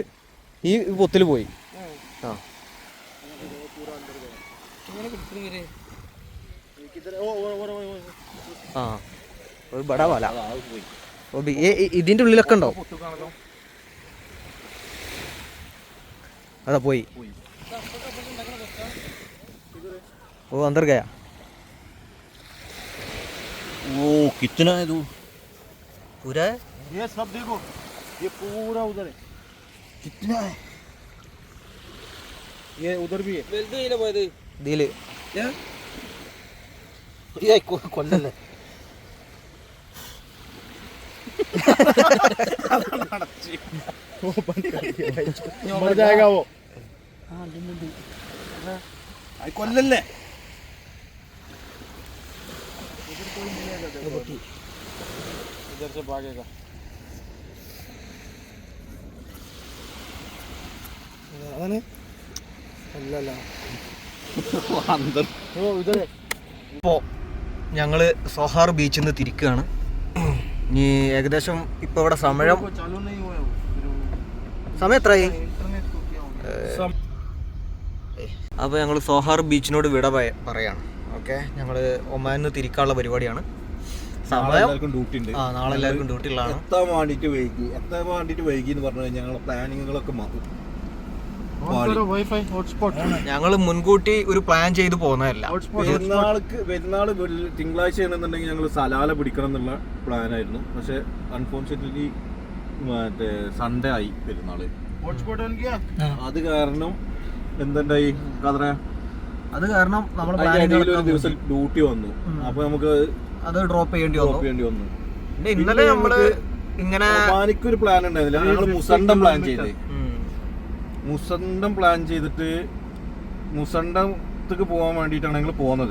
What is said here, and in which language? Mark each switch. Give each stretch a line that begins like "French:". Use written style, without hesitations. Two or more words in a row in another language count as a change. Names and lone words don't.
Malayalam: ഈ പൊത്തിൽ പോയി. ആ ആ ഒരു
Hindi: बड़ा वाला.
Malayalam: ഇതിൻ്റെ ഉള്ളിലൊക്കെ ഉണ്ടോ? അതാ പോയി.
Hindi: ओ अंदर गया. ഓ കിतना है तू पूरा है? ये सब देखो ये पूरा उधर है कितना है ये उधर भी है
Malayalam: വലുത് പോയത് ഇതില് കൊല്ലല്ലേ
Hindi: वो बंद कर दिया भाई मर जाएगा वो
Malayalam: आई കൊല്ലല്ലേ
Hindi: इधर से भागेगा अल्लाह अंदर वो उधर है
Malayalam: ഇപ്പോൾ ഞങ്ങൾ സോഹാർ ബീച്ചിൽ നിന്ന് തിരിക്കുകയാണ്. ഇനി ഏകദേശം ഇപ്പോൾ ഇവിടെ സമയം
Hindi: चालू नहीं हुआ है
Malayalam: സമയം എത്രയായി?
Hindi: इंटरनेट को क्या हो गया
Malayalam: അപ്പോൾ ഞങ്ങൾ സോഹാർ ബീച്ചിനോട് വിട പറയാണ്. ഓക്കെ, ഞങ്ങൾ ഒമാനിൽ നിന്ന് തിരിക്കാനുള്ള പരിപാടിയാണ്. സമയം ഡ്യൂട്ടി ഉണ്ട്. ആ നാളെ എല്ലാവർക്കും ഡ്യൂട്ടി ഉള്ളതാണ്. എത്താൻ വേണ്ടിയിട്ട് വൈകി എന്ന് പറഞ്ഞു കഴിഞ്ഞാൽ ഞങ്ങളെ പ്ലാനിങ്ങുകളൊക്കെ മാറും.
English: WiFi hotspot
Malayalam: ഞങ്ങൾ മുൻകൂട്ടി ഒരു പ്ലാൻ ചെയ്ത് പോകുന്നതല്ല. പെരുന്നാള് തിങ്കളാഴ്ച ആണെന്നുണ്ടെങ്കിൽ ഞങ്ങൾ സലാല പിടിക്കണം എന്നുള്ള പ്ലാനായിരുന്നു. പക്ഷെ അൺഫോർച്ചുനേറ്റ്ലി മറ്റേ സൺഡേ ആയി പെരുന്നാള്.
English: hotspot on किया
Malayalam: അത് കാരണം എന്തുണ്ടായി കഥ അത് കാരണം നമ്മൾ ഒരു ദിവസം ഡ്യൂട്ടി വന്നു. അപ്പൊ നമുക്ക് അത് ഡ്രോപ്പ് ചെയ്യേണ്ടി ഡ്രോപ്പ് ചെയ്യേണ്ടി വന്നു. പിന്നെ ഇന്നലെ നമ്മള് ഇങ്ങനെ ഒമാനിക്കൊരു പ്ലാൻ ഉണ്ടായിരുന്നില്ല. ഞങ്ങൾ മുസണ്ടം പ്ലാൻ ചെയ്തേ. മുസണ്ടം പ്ലാൻ ചെയ്തിട്ട് മുസണ്ടത്തേക്ക് പോകാൻ വേണ്ടിയിട്ടാണ് ഞങ്ങൾ പോകുന്നത്.